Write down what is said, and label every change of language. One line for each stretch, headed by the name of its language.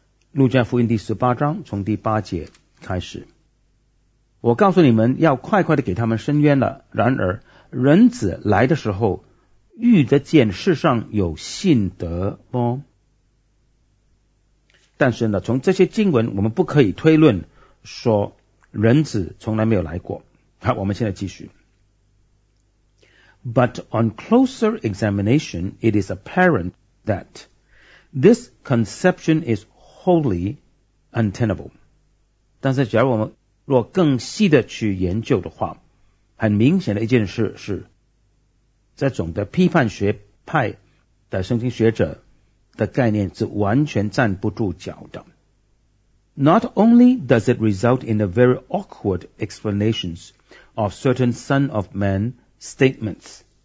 Chinese: 路加福音18章从第8节开始，我告诉你们，要快快的给他们伸冤了，然而人子来的时候遇得见世上有信德吗？但是呢，从这些经文我们不可以推论说人子从来没有来过。好，我们现在继续。
English: But on closer examination it is apparent that this conception is wholly untenable.
Chinese: 但是假如我们若更细的去研究的话，很明显的一件事是，这种的批判学派的圣经学者的概念是完全站不住脚的。
English: Not only does it result in a very awkward explanations of certain Son of Man statements.